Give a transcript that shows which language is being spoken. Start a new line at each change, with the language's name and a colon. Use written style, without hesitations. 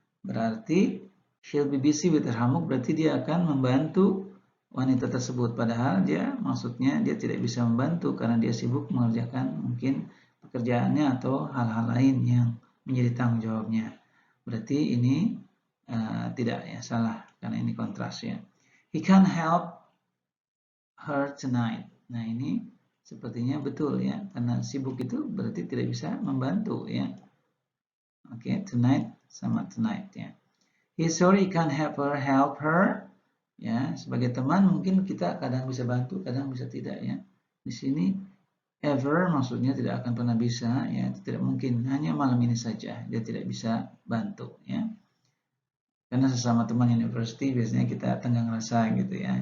Indonesian: Berarti she'll be busy with her homework, berarti dia akan membantu wanita tersebut, padahal dia maksudnya dia tidak bisa membantu karena dia sibuk mengerjakan mungkin pekerjaannya atau hal-hal lain yang menjadi tanggung jawabnya. Berarti ini tidak ya, salah karena ini kontras ya.
English: He can't help her tonight.
Indonesian: Nah ini sepertinya betul ya, karena sibuk itu berarti tidak bisa membantu ya. Oke, tonight sama tonight ya.
English: He's sorry he can't help her.
Indonesian: Ya, sebagai teman mungkin kita kadang bisa bantu, kadang bisa tidak ya. Di sini ever maksudnya tidak akan pernah bisa ya, tidak mungkin, hanya malam ini saja dia tidak bisa bantu ya. Karena sesama teman university biasanya kita tenggang rasa gitu ya.